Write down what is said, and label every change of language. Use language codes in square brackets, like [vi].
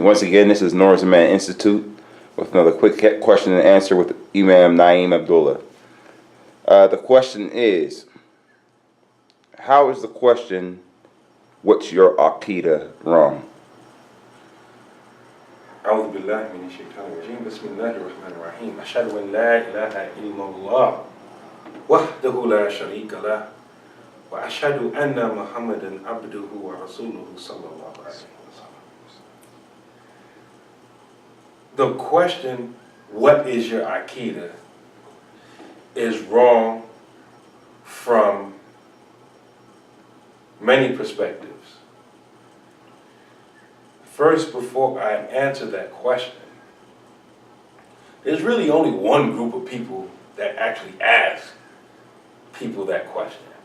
[en] Once again, this is Noor's Man Institute with another quick question and answer with Imam Na'eem Abdullah. The question is, how is the question, what's your Aqeedah wrong? [ar] أعوذ بالله من الشيطان الرجيم بسم الله الرحمن الرحيم أشهد أن لا إله إلا الله وحده لا شريك له وأشهد أن محمدا عبده ورسوله صلى الله عليه وسلم. [en] The question, what is your Aqeedah, is wrong from many perspectives. First, before I answer that question, there's really only one group of people that actually ask people that question.